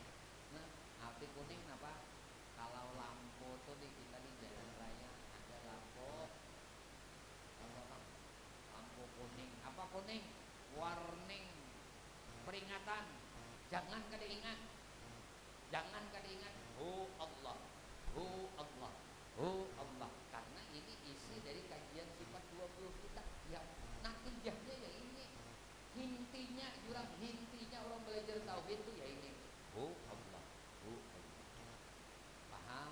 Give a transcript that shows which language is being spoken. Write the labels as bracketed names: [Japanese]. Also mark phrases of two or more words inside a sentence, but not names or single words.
[Indonesian] Nah, api kuning apa? Kalau lampu tuh di kita di jalan raya ada lampu apa? Lampu kuning. Apa kuning? Warning, peringatan. [Banjar] Jangan kada ingat. Jangan kada ingat. [Indonesian] Oh Allah, oh Allah, oh Allah. Karena ini isi dari kajian sifat 20 kita. Ya, natijahnya ya ini. Intinya orang belajar tauhid itu ya ini. Oh Allah, oh Allah. Paham?